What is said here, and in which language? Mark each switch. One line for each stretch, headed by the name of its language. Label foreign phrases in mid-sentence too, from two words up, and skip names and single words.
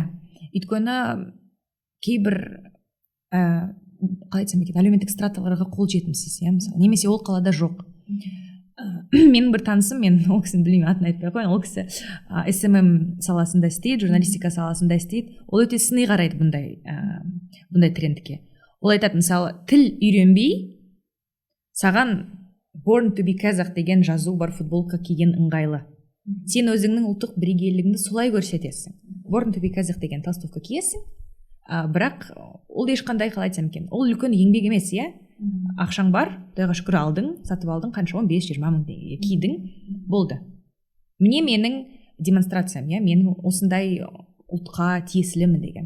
Kazakh: Өйткені кейбір қалай айтсам екен, әлеуметтік страталарға қол жетімсіз, иә, мысалы, немесе ол қалада жоқ. Менің бір танысым, мен ол кісіні білмеймін, атын айтпай ақ қояйын, ол кісі SMM саласында істейді, журналистика саласында істейді. Ол өте сыни қарайды бұндай трендке. Ол айтады, мысалы, тіл үйренбей саған
English: Born to be Kazakh
Kazakh: деген жазу бар, футболка киген ыңғайлы. Сен өзіңнің ұлттық бірегейлігіңді солай көрсетесің.
English: Born to be Kazakh
Kazakh: деген толстовка киесің, бірақ ол ешқандай, қалай айтсам екен, ол үлкен еңбек емес, иә. Ақшаң бар, Құдайға шүкір алдың, сатып алдың, қанша 15-20 мың теңгеге кидің, болды. Міне менің демонстрациям, иә, мен осындай ұлтқа тиесілімін деген.